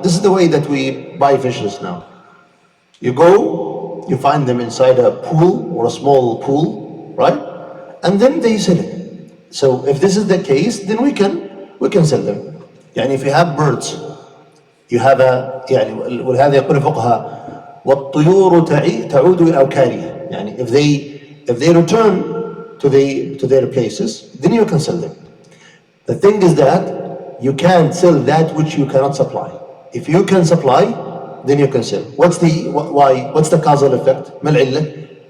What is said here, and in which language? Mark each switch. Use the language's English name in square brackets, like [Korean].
[English] This is the way that we buy fishes now. You go, you find them inside a pool or a small pool, right? And then they sell it. So if this is the case, then we can sell them. If you have birds, you have [Arabic] ولهذا يقول الفقهاء والطيور تعود إلى أوكارها. [English] If they return to their places, then you can sell them. The thing is that you can't sell that which you cannot supply. If you can supply, then you can sell. What's the causal effect? [Arabic] ما العلة?